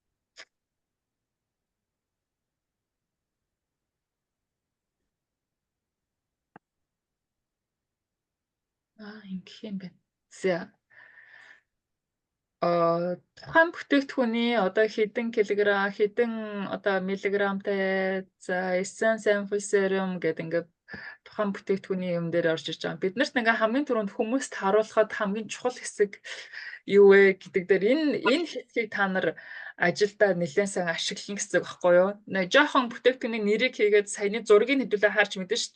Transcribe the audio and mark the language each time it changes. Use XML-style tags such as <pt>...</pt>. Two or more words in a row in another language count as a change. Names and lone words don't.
<mn>Ингэх юм байна. За тухайн бүтээгдэхүүний одоо хэдэн килограмм, хэдэн одоо миллиграмтай за</mn> <en>essence sample serum</en> <mn>гэдэг ингээд тухайн бүтээгдэхүүний юм дээр орж ирж байгаа. Биднэрт ингээ хамгийн түрүүнд хүмүүст харуулхад хамгийн чухал хэсэг юу вэ гэдэг дээр энэ хэсгийг та нар ажилдаа нэлээд сайн ашиглана гэсэн үг байхгүй юу? Нэг жоохон бүтээгдэхүүний нэрийг хийгээд саяны зургийг хэдүүлээ харж мэдэн ш.</mn>